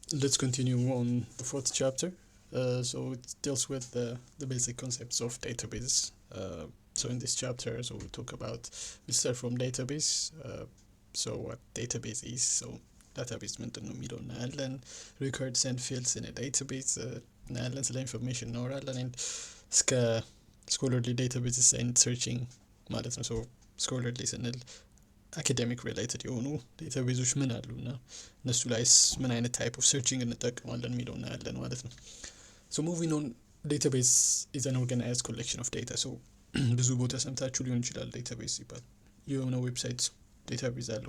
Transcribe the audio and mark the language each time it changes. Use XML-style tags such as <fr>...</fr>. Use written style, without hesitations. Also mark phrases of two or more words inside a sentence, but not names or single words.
<en>let's continue on the fourth chapter. So it deals with the basic concepts of database. So in this chapter, so we start from database. So what database is? So database</en> <am>ምንድን ነው የሚለው እናያለን.</am> <en>Records and fields in a database እናያለን.</en> <am>ስለ ኢንፎርሜሽን እናወራለን.</am> <en>And እስከ scholarly databases and searching</en> <am>ማለት ነው. So scholarly ስንል</am> <en>academic related</en> <am>የሆኑ ዴታቤዞች ምን አሉ እና እነሱ ላይስ ምን አይነት</am> <en>type of searching</en> <am>እንጠቀማለን የሚለው እናያለን ማለት ነው።</am> <en>so moving on database is an organized collection of data።</en> <am>ሶ ብዙ ቦታ ሰምታችሁ ሊሆን ይችላል ዴታቤዝ ሲባል የሆነ</am> <en>website database</en> <am>አለው፣</am>